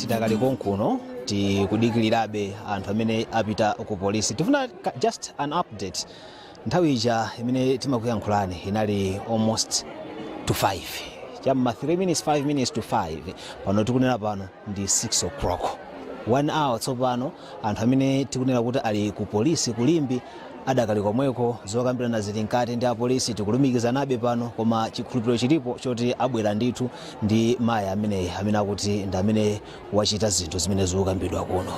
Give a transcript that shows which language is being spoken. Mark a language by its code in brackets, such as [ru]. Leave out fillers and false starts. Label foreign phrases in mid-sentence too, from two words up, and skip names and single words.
[ny] tikali konkuno tikudikilirabe anthu amene apita ku polisi. Tifuna [en] just an update. [ny] Nthawi ija imene timakuyankhulani inali [en] almost to 5. Chamma 3 minutes 5 minutes to 5. [ny] Pano tikunena pano ndi 6 o'clock. 1 hour tsopano anthu amene tikunena kuti ali ku polisi kulimbi adakali komweko zokambirana zili nkati ndi apolisi tikulumikizanabe pano, koma chikhulupiriro chilipo choti abwera ndithu ndi mayi amene akuti ndi amene wachita zinthu zimene zokambidwa kuno.